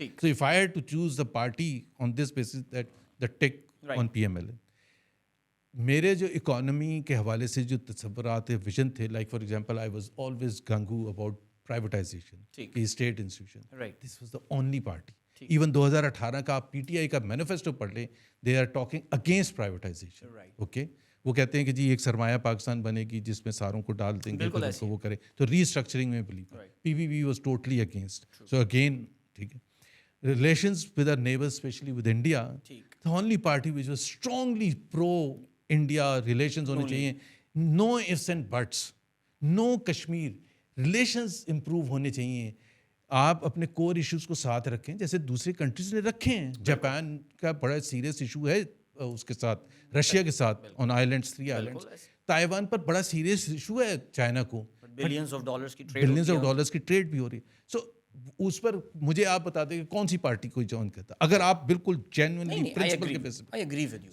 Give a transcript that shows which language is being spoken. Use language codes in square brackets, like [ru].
[en] So if I had to choose the party on this basis that the take on PMLN. [ur] میرے جو economy کے حوالے سے جو تصورات ویژن تھے، [en] like for example I was always going about privatisation [ur] کی state institution. [en] This was the only party. [ur] Even 2018 کا آپ PTI کا مینیفیسٹو پڑھ لیں، [en] They are talking against privatisation. [ur] Okay, وہ کہتے ہیں کہ جی ایک سرمایہ پاکستان بنے گی جس میں ساروں کو ڈال دیں گے تو وہ کرے، تو ری اسٹرکچرنگ میں blue. [en] PPP was totally against. So again [ur] ٹھیک ہے. [en] Relations with our neighbors, especially with India, the only party which was strongly pro-India relations [ur] ہونے چاہیے. [en] No ifs and buts, no Kashmir, relations improve [ur] ہونے چاہیے. آپ اپنے کور issues کو ساتھ رکھیں جیسے دوسری کنٹریز نے رکھے ہیں. جاپان کا بڑا سیریس ایشو ہے اس کے ساتھ، رشیا کے ساتھ آن آئیلینڈس 3 آئیلینڈس. تائیوان پر بڑا سیریس ایشو ہے چائنا کو، [en] billions of dollars کی [ur] ٹریڈ بھی ہو رہی ہے. سو اس پر مجھے آپ بتا دیں کہ کون سی پارٹی کو جوائن کرتا اگر آپ بالکل جینوئنلی پرنسپل کے بیس پہ.